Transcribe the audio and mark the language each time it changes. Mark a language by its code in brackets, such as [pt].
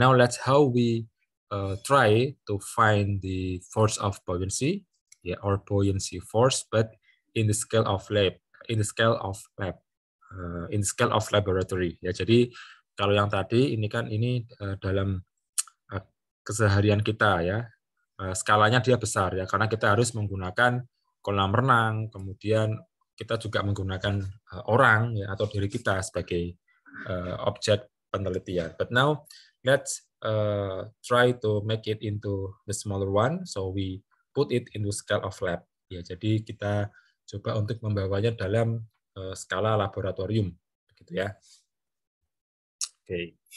[en] Now let's how we try to find the force of buoyancy, yeah, or buoyancy force, but in the scale of lab, in the scale of lab, in the scale of laboratory. [id] Ya, jadi kalau yang tadi ini kan dalam keseharian kita, ya, skalanya dia besar, ya, karena kita harus menggunakan kolam renang, kemudian kita juga menggunakan orang, ya, atau diri kita sebagai objek penelitian. [en] But now let's try to make it into the smaller one, so we put it into scale of lab. [id] Ya, jadi kita coba untuk membawanya dalam skala laboratorium, begitu ya. Oke.